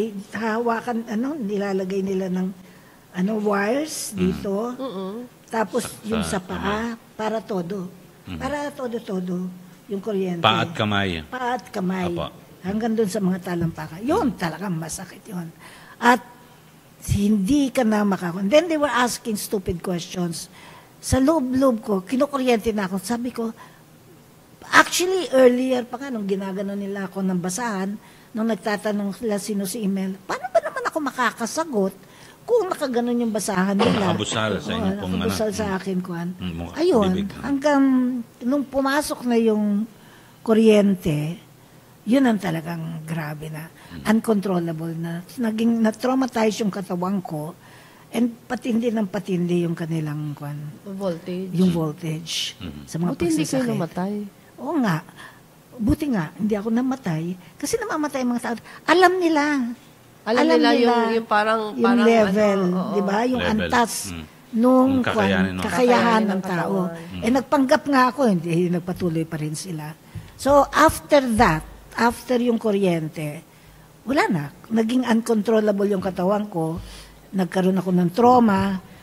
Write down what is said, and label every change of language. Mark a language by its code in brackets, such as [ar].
[tl] Hawakan, nilalagay nila ng wires dito. Tapos yung sa paa, para todo. Para todo-todo yung kuryente. Paa at kamay. Apa. Hanggang doon sa mga talampakan. Yun talagang masakit yun. At hindi ka na makakuha. [en] Then they were asking stupid questions. [tl] Sa loob-loob ko, kinukuryente na ako. Sabi ko, actually, earlier pa nung ginagano nila ako ng basahan, nung nagtatanong sila sino si Imelda, paano ba naman ako makakasagot kung nakaganon yung basahan nila? Nakabusal sa inyo pong nakabusal sa akin, Kuan. Ayun, hanggang nung pumasok na yung kuryente, yun ang talagang grabe na. Uncontrollable na. Na-traumatize yung katawan ko, and patindi yung kanilang [en] voltage. [tl] Yung voltage sa mga pagsasakit. Hindi kayo namatay. Oo nga. Buti nga, hindi ako namatay. Kasi namamatay mga tao. Alam nila yung parang level, di ba? Yung [en] level. [tl] antas nung kakayahan ng tao. Nagpanggap nga ako, hindi nagpatuloy pa rin sila. [en] So, after that, after [tl] yung kuryente, wala na. Naging uncontrollable yung katawan ko. Nagkaroon ako ng trauma.